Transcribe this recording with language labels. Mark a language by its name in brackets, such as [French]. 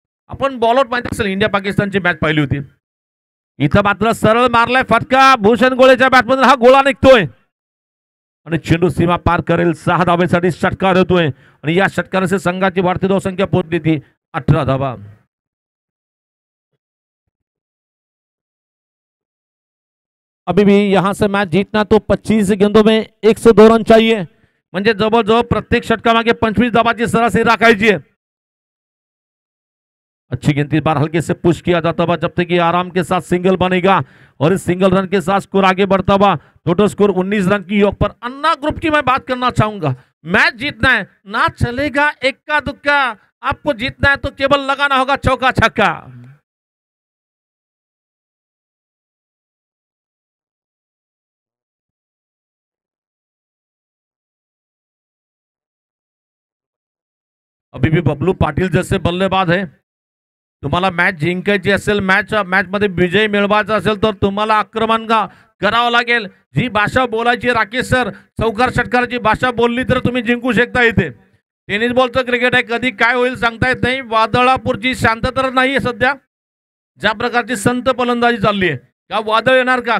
[Marathi] आपण बॉलआउट माहिती असेल, इंडिया पाकिस्तानची मॅच पाहिली होती. इथं मात्र सरळ मारलाय फटका, भूषण गोळेच्या बॅटमधून हा गोळा निघतोय आणि चेंडू सीमा पार करेल. 6 धावेसाठी षटकार होतोय आणि या षटकाराचे संघाची वाढती धावसंख्या पोहोचली ती 18 धावा. [Hindi] अभी भी यहां से मैच जीतना तो 25 गेंदों में 102 रन चाहिए. [Marathi] म्हणजे जवळजवळ प्रत्येक षटकामागे 25 धावाची सरासरी राखायची आहे. [Hindi] अच्छी गिनती बार हल्के से पुश किया जाता हुआ जब तक कि आराम के साथ सिंगल बनेगा और इस सिंगल रन के साथ स्कोर आगे बढ़ता हुआ. टोटल स्कोर 19 रन की योग पर. अन्ना ग्रुप की मैं बात करना चाहूंगा. मैच जीतना है ना चलेगा इक्का दुक्का, आपको जीतना है तो केवल लगाना होगा चौका छक्का. अभी भी बबलू पाटील जैसे बल्लेबाज है. [Marathi] तुम्हाला मॅच जिंकायची असेल, मॅच मध्ये विजय मिळवायचा असेल तर तुम्हाला आक्रमण करावं लागेल. जी भाषा बोलायची राकेश सर, चौकार षटकाराची भाषा बोलली तर तुम्ही जिंकू शकता. इथे टेनिस बॉलचं क्रिकेट आहे, कधी काय होईल सांगता येत नाही. वादळापूरची शांतता तर नाही सध्या. ज्या प्रकारची संत फलंदाजी चालली आहे, का वादळ येणार का?